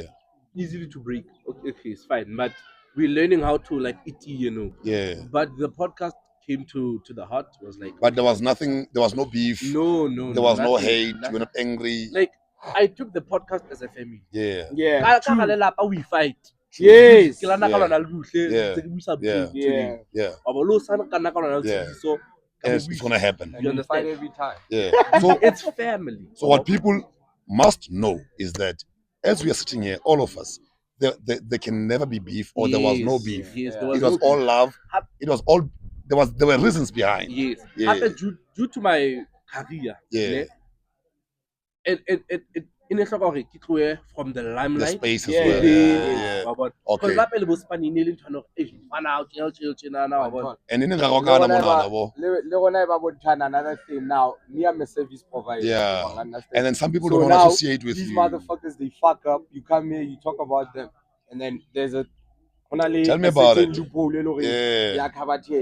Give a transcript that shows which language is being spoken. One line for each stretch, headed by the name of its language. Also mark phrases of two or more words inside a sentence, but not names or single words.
English: Easily to break. Okay, it's fine. But we're learning how to like eat, Yeah. But the podcast came to the heart, was like But there was nothing. There was no beef. no, There was no nothing, hate. nothing. We're not angry. Like I took the podcast as a family. Yeah. Yeah.
Southern Sotho: Ka lelapa,
English: we fight. Yes.
Southern Sotho: Ke lana ka
English: Yeah.
Southern Sotho: lona le buhle,
English: Yeah.
Southern Sotho: ntse ke buisa
English: Yeah.
Southern Sotho: pele.
English: Yeah. Yeah.
Southern Sotho: Wa bo lo sana ka nna ka lona le
English: Yeah.
Southern Sotho: tshediso, ka
English: Yes,
Southern Sotho: bo
English: it's
Southern Sotho: buisa.
English: gonna happen. And You you fight understand? every time. Yeah. So It's family. So what people must know is that as we are sitting here, all of us, there can never be beef or there was no Yes, beef. Yes, Yeah. there was It was no all beef. love. It was all there were reasons behind. Yes. Yeah. Hape due to my career. Yeah.
Southern Sotho: ne, It in a hloka hore ke tlohe
English: from the The limelight. space as Yeah, well. yeah, Yeah. Because Okay.
Southern Sotho: la pele bo spanning ne le ntho ya hore, "Eish, bana, chill, tjenana," wa bona.
English: And in the Another thing now, me I'm a service provider. Yeah. You understand? and then some people So don't want to now, associate with these you. motherfuckers, they fuck up. You come here, you talk about them, and then there's a Tell me about certain it. loophole, Yeah. covered here.